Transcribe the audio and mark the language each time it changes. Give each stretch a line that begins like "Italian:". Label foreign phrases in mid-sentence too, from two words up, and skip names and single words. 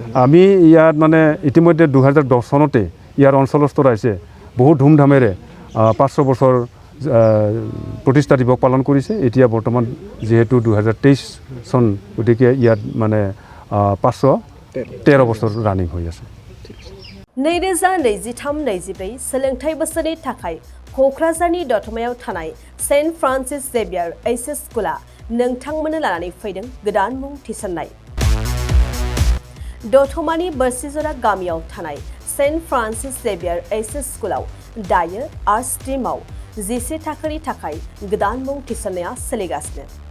Assamese: আমি ইয়াত মানে ইতিমধ্যে 2010 চনতে ইয়াৰ অঞ্চলস্থ ৰাইজে বহু ধুমধামেৰে 500 বছৰ প্ৰতিষ্ঠা দিৱস পালন কৰিছে এতিয়া বৰ্তমান যিহেতু 2023 চন গতিকে ইয়াত মানে 513 বছৰ ৰানিং হৈ আছে
Bodo: 2023-24 सोलोंथाइ बोसोरनि थाखाय क'क्राझारनि दतमायाव थानाय सेन्ट फ्रान्सिस जेभियार एचएस स्कुला नोंथांमोननो लानानै फैदों गोदान मुं थिसननाय दतमानि बोरसिजरा गामियाव थानाय सेन्ट फ्रान्सिस जेभियार एचएस स्कुलाव दायो आर्ट स्ट्रीमाव 11 थाखोनि थाखाय गोदान मुं थिसननाया सोलिगासिनो